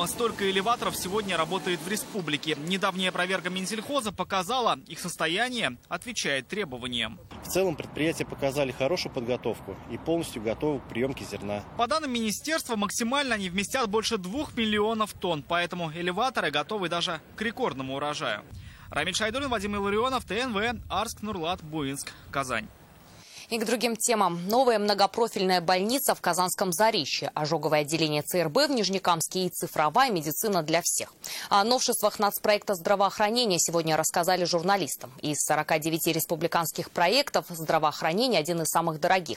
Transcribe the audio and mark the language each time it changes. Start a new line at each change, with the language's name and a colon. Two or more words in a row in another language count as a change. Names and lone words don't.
Russian: Столько элеваторов сегодня работает в республике. Недавняя проверка Минсельхоза показала, их состояние отвечает требованиям. В целом предприятия показали хорошую подготовку и полностью готовы к приемке зерна. По данным министерства, максимально они вместят больше 2 миллионов тонн. Поэтому элеваторы готовы даже к рекордному урожаю. Рамиль Шайдуллин, Вадим Илларионов, ТНВ, Арск, Нурлат, Буинск, Казань. И к другим темам. Новая многопрофильная больница в Казанском Заречье, ожоговое отделение ЦРБ в Нижнекамске и цифровая медицина для всех. О новшествах нацпроекта здравоохранения сегодня рассказали журналистам. Из 49 республиканских проектов здравоохранение один из самых дорогих.